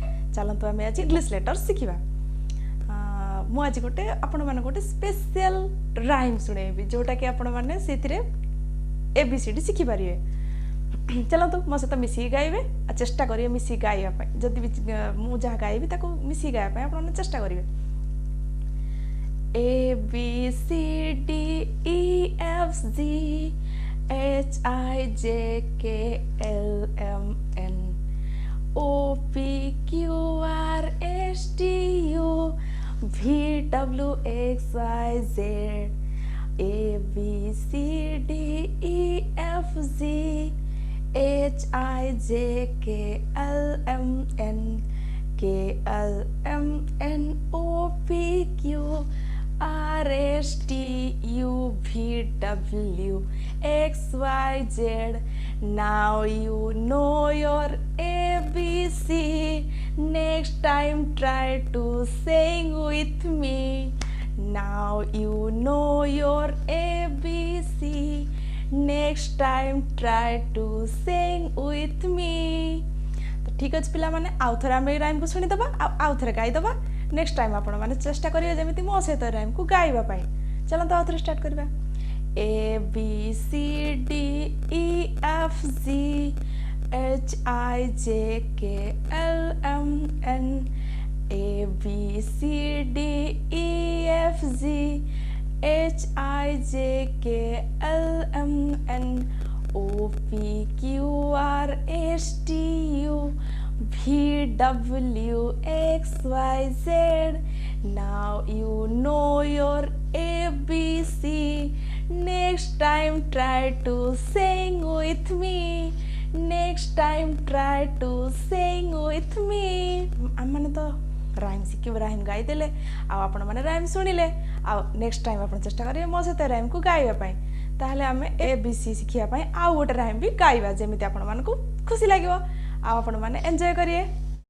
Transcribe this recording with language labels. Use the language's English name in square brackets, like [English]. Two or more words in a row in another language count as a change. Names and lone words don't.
[Odia] ଚାଲନ୍ତୁ ଆମେ ଆଜି [English] English letters [Odia] ଶିଖିବା। ମୁଁ ଆଜି ଗୋଟେ ଆପଣ ମାନେ ଗୋଟେ [English] special rhyme [Odia] ଶୁଣାଇବି ଯେଉଁଟା କି ଆପଣ ମାନେ ସେଥିରେ ABCD ଶିଖି ପାରିବେ। ଚାଲନ୍ତୁ ମୋ ସହିତ ମିଶି ଗାଇବେ ଆଉ ଚେଷ୍ଟା କରିବେ ମିଶି ଗାଇବା ପାଇଁ। ଯଦି ମୁଁ ଯାହା ଗାଇବି ତାକୁ ମିଶି ଗାଇବା ପାଇଁ ଆପଣ ଚେଷ୍ଟା କରିବେ। [English] A B C D E F G H I J K L M N O P Q R S T U V W X Y Z A B C D E F G H I J K L M N K L M N O P Q R S T U V W X Y Z. Now you know your ABC. Next time try to sing with me. Now you know your ABC. Next time try to sing with me. [Odia] ତ ଠିକ୍ ଅଛେ ପିଲା ମାନେ ଆଉ ଥରେ ଆମେ ରାଇମ କୁ ଶୁଣି ଦବା ଆଉ ଥରେ ଗାଇ ଦବା। [English] next time [Odia] ଆପଣ ମାନେ ଚେଷ୍ଟା କରିବେ ଯେମିତି ମୋ ସହିତ ରାଇମ କୁ ଗାଇବା ପାଇଁ। ଚାଲନ୍ତୁ ଆଉ ଥରେ ଷ୍ଟାର୍ଟ କରିବା। [English] A B C D E F G H I J K L M N A B C D E F G H I J K L M N O P Q R S T U V W X Y Z. Now you know your ABC. Next time try to sing with me. Next time try to sing with me. [Odia] ଆମେ ତ ରାଇମ ଶିଖିବା ରାଇମ ଗାଇ ଦେଲେ ଆପଣ ମାନେ ରାଇମ ଶୁଣିଲେ ଆଉ [English] next time [Odia] ଆପଣ ଚେଷ୍ଟା କରିବେ ମୋ ସହିତ ରାଇମ କୁ ଗାଇବା ପାଇଁ। ତାହେଲେ ଆମେ ABC ଶିଖିବା ପାଇଁ ଆଉ ଗୋଟେ ରାଇମ ବି ଗାଇବା ଯେମିତି ଆପଣ ମାନଙ୍କୁ ଖୁସି ଲାଗିବ ଆଉ ଆପଣ ମାନେ ଏନ୍‌ଜୟ କରିବେ।